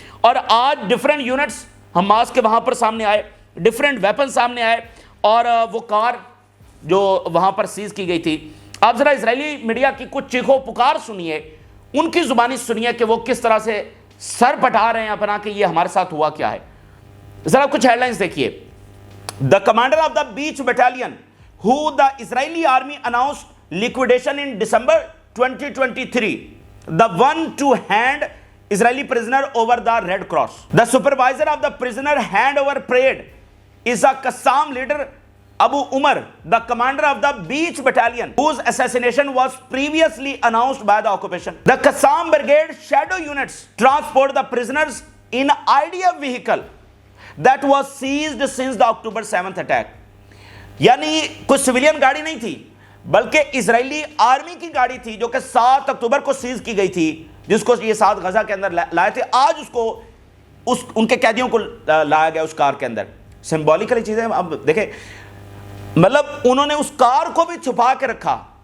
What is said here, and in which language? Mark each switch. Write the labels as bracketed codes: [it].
[ur] اور آج different units Hamas کے وہاں پر سامنے آئے, ڈیفرنٹ ویپن سامنے آئے, اور وہ کار جو وہاں پر سیز کی گئی تھی, آپ ذرا اسرائیلی میڈیا کی کچھ چیخو پکار سنیے, ان کی زبانی سنیے کہ وہ کس طرح سے سر پٹا رہے ہیں اپنا کہ یہ ہمارے ساتھ ہوا کیا ہے. ذرا کچھ ہیڈ لائنز دیکھیے. [en] The commander of the Beach Battalion, who the Israeli army announced liquidation in December 2023, the one to hand Israeli prisoner over the Red Cross. The supervisor of the prisoner handover parade is a Qassam leader Abu Umar, the commander of the Beach Battalion, whose assassination was previously announced by the occupation. The Qassam Brigade shadow units transport the prisoners in IDF vehicle that was seized since the October 7th attack. [ur] یعنی کوئی civilian گاڑی نہیں تھی, بلکہ اسرائیلی army کی گاڑی تھی جو کہ 7 اکتوبر کو سیز کی گئی تھی, جس کو یہ 7 غزہ کے اندر لائے تھے. آج اس کو ان کے قیدیوں کو لایا گیا اس کار کے اندر. سمبولیکلی چیزیں اب دیکھیں, مطلب انہوں نے اس کار کو بھی چھپا کے رکھا.